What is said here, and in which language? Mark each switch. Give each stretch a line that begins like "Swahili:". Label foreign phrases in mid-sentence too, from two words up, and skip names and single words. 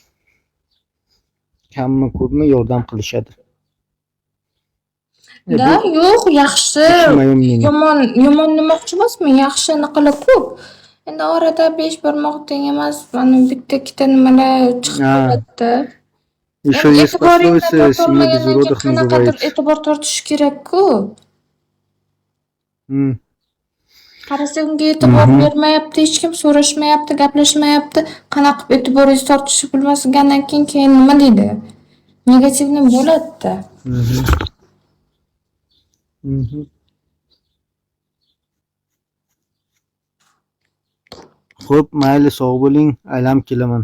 Uzbek: Kammi ko'pmi yordam qilishadi. Da, yo'q, yaxshi, yomon demoqchi emasman, yaxshi anaqilar ko'p. Endi orada 5 barmoq teng emas, mana bitta ikkita nimalar chiqib qoladida.
Russian: Еще есть пословица «Семья без уродов не
Uzbek: qanaqadir
Russian: бывает».
Uzbek: e'tibor tortish kerak-ku. Qarasa unga e'tibor bermayapti, hech kim so'rashmayapti, gaplashmayapti. Qanaqa qilib e'tiboringizni tortishni bilmagandan keyin nima deydi? Negativni bo'ladi-da. Xo'p, mayli, sog' bo'ling, aylanib kelaman.